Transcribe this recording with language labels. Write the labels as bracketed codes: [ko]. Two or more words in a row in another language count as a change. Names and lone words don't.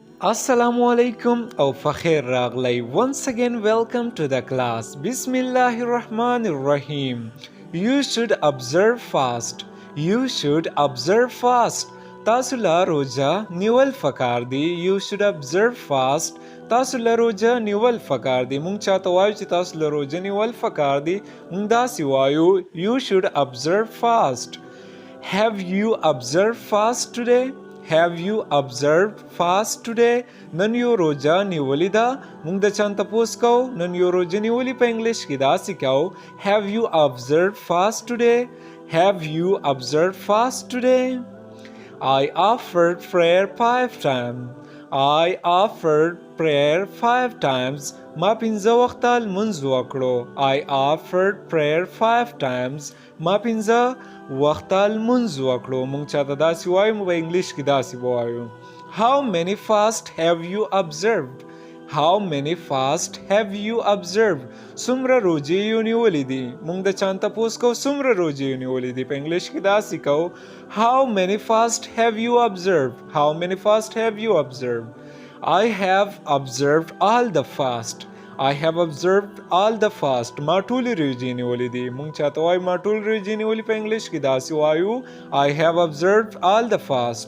[ar] السلام عليكم [ps] او فخیر راغلی. [en] Once again welcome to the class. [ar] بسم الله الرحمن الرحيم. [en] You should observe fast. You should observe fast. [ps] تاسو لا روزه نیول فکار دی. [en] You should observe fast. [ps] تاسو لا روزه نیول فکار دی. مونږ چاته وایو چې تاسو لا روزه نیول فکار دی. مونږ داسې وایو [en] You should observe fast. Have you observed fast today? Have you observed fast today? [ps] نن یو روزه نیولې ده. موږ د چا نه تپوس کوو نن یو روزه نیولې په انګلیش کې داسې کوو [en] Have you observed fast today? Have you observed fast today? I offered prayer 5 times. I offered prayer 5 times. [ps] ما پنځه وخته لمونځ وکړو. [en] I offered prayer 5 times. [ps] ما پنځه وخته لمونځ وکړو. مونږ چاته داسې وایو مو په انګلیش کې داسې وایو [en] How many fast have you observed? How many fast have you observed? [ps] څومره روزې یې نیولې دي. مونږ د چا نه تپوس کوو څومره روزې یې نیولې دي. په انګلیش کې داسې کوو [en] How many fast have you observed? How many fast have you observed? I have observed all the fast. I have observed all the fast. [ps] ما ټولې روزې نیولې دي. مونږ چاته وایو ما ټولې روزې نیولې په انګلیش کې داسې وایو [en] I have observed all the fast.